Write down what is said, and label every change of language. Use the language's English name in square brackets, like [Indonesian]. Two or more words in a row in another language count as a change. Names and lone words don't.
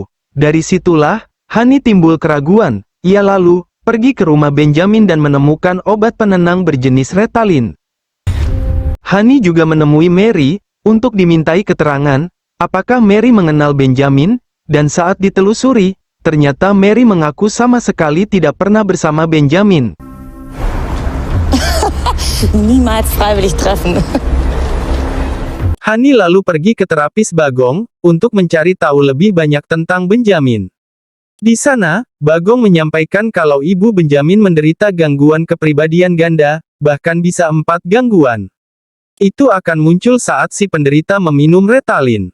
[Indonesian] Dari situlah, Hani timbul keraguan. Ia lalu pergi ke rumah Benjamin dan menemukan obat penenang berjenis Ritalin. Hani juga menemui Mary, untuk dimintai keterangan, apakah Mary mengenal Benjamin, dan saat ditelusuri, ternyata Mary mengaku sama sekali tidak pernah bersama Benjamin. [German] Niemals freiwillig treffen. [Indonesian] Hani lalu pergi ke terapis Bagong, untuk mencari tahu lebih banyak tentang Benjamin. Di sana, Bagong menyampaikan kalau ibu Benjamin menderita gangguan kepribadian ganda, bahkan bisa 4 gangguan. Itu akan muncul saat si penderita meminum Ritalin.